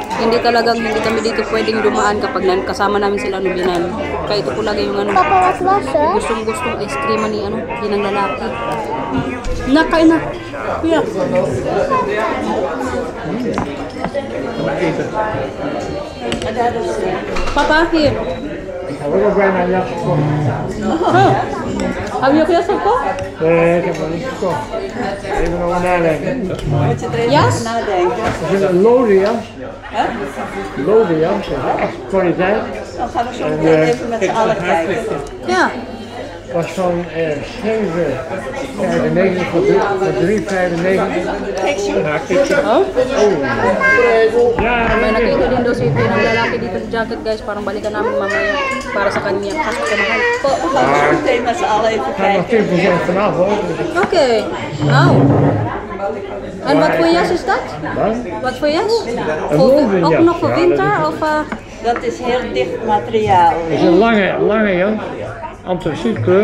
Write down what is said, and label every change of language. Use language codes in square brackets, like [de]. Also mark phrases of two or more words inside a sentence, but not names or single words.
[tl] hindi kami dito pwedeng dumaan kapag kasama namin sila binan. Kaya ito po lagi yung ano. [en] Papa, what's Russia? [tl] Gustong ice cream ni ng lalaki. Nakain na. Kuya. Papa, [en] here. [nl] Heb je ook heel veel gekocht? Nee, ik heb nog niet gekocht. Even nog maar nadenken. Jas? Er zit een lode jas. Lode jas, kwaliteit. Dan gaan we zo meteen even met z'n allen kijken. Ja. Was van 7,95 voor 3,95. Ja, kijk zo. Ja, [tl] May nakita din daw si Pino ng lalaki dito ng jacket guys. Parang balikan namin mamaya para sa kanya. Kasi kamahal po. [nl] We gaan zo meteen met z'n allen even er gaat nog kijken. 10% vanaf hoor. Oké. Nou. En wat voor jas is dat? Wat? Wat voor jas? Een lode Ook jas. nog voor Ja, winter? dat Of, Dat is heel dicht materiaal. is een lange jas. Antracietkleur.